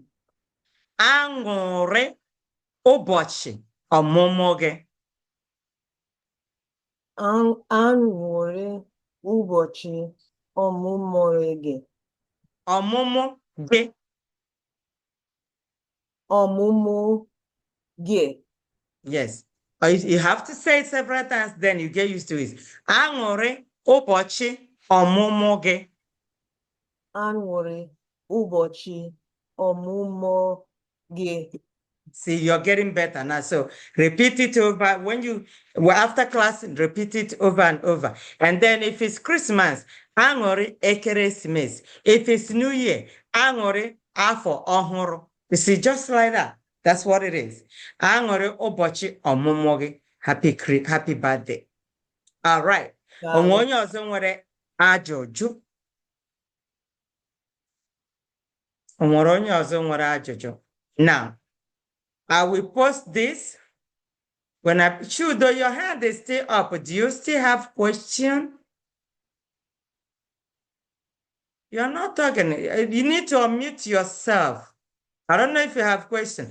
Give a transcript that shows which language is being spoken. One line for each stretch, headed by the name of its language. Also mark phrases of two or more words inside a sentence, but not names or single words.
Igbo: Aṅụrị ụbọchị ọmụmụ gị. Aṅụrị ụbọchị ọmụmụ gị. Ọmụmụ gị. Ọmụmụ gị.
English: Yes. You have to say it several times, then you get used to it.
Igbo: Aṅụrị ụbọchị ọmụmụ gị. Aṅụrị ụbọchị ọmụmụ gị.
English: See, you're getting better now. So repeat it over after class, repeat it over and over. And then if it's Christmas,
Igbo: aṅụrị ekeresimesi.
English: If it's New Year,
Igbo: aṅụrị afọ ọhụrụ.
English: You see, just like that. That's what it is.
Igbo: Aṅụrị ụbọchị ọmụmụ gị.
English: Happy birthday. All right.
Igbo: Onwe onye ọzọ nwere ajụjụ? Onwere onye ọzọ nwere ajụjụ?
English: Now, I will post this. When I shoot, though your hand is still up, do you still have question? You're not talking. You need to unmute yourself. I don't know if you have question.